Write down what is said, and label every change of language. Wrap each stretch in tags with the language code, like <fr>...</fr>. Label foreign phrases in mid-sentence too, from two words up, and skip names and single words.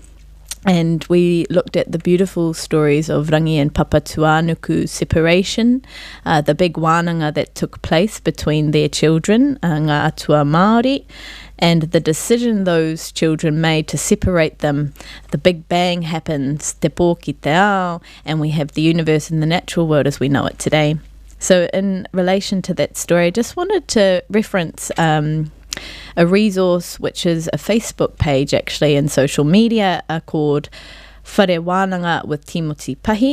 <en>And we looked at the beautiful stories of Rangi and Papatuanuku's separation, the big wānanga that took place between their children,</en> <mi>ngā atua Māori,</mi> <en>and the decision those children made to separate them. The Big Bang happens,</en> <mi>te pō ki te ao,</mi> <en>and we have the universe and the natural world as we know it today. So in relation to that story, I just wanted to reference a resource which is a Facebook page actually in social media called Whare Wānanga with Timoti Pahi.</en>